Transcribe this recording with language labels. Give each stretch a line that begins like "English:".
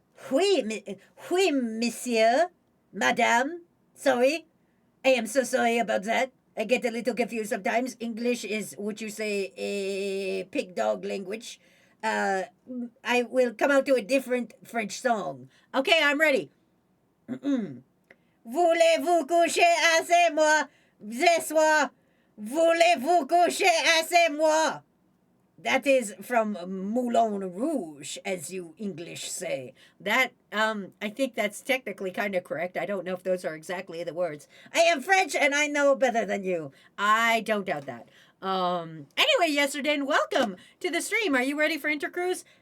French: Oui, monsieur, madame.
English: Sorry. I am so sorry about that. I get a little confused sometimes. English is what you say a pig dog language. I will come out to a different French song. Okay, I'm ready.
French: Voulez-vous coucher avec moi ce soir? Voulez-vous coucher avec moi?
English: That is from Moulin Rouge, as you English say. That, I think that's technically kind of correct. I don't know if those are exactly the words. I am French and I know better than you. I don't doubt that. Anyway, Yesterday, welcome to the stream. Are you ready for Intercruise?